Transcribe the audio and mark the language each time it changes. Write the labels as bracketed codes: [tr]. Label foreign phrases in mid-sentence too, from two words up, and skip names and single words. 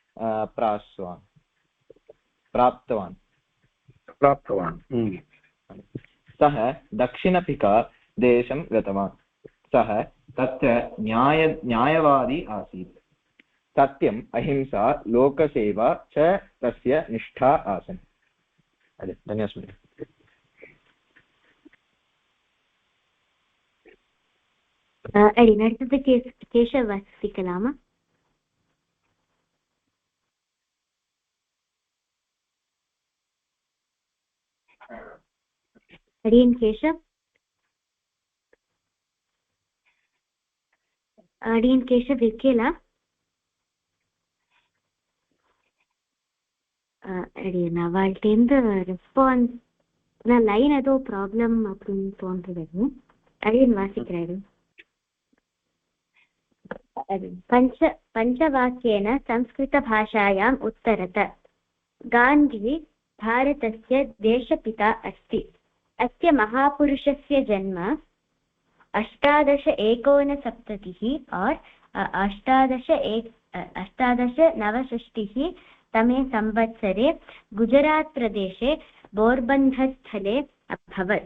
[sa] प्राप्तवान् सः दक्षिणअफ्रीका देशं गतवान् सः तत्र न्यायवादी आसीत् सत्यम् अहिंसा लोकसेवा च तस्य निष्ठा आसन् धन्यवादः [ta] அடுத்தது கேசவ் வாசிக்கலாமா? அடியன் கேசவ் இருக்கேலா? அடியன் அவள்கிட்ட ரெஸ்பான்ஸ் லைன் ஏதோ ப்ராப்ளம் அப்படின்னு தோன்றது. அடியன் வாசிக்கிறாரு. [sa] पञ्चवाक्येन संस्कृतभाषायाम् उत्तरत। गान्धी भारतस्य देशपिता अस्ति। अस्य महापुरुषस्य जन्म 1869 और 1869 तमे संवत्सरे गुजरात् प्रदेशे पोरबन्दरस्थले अभवत्।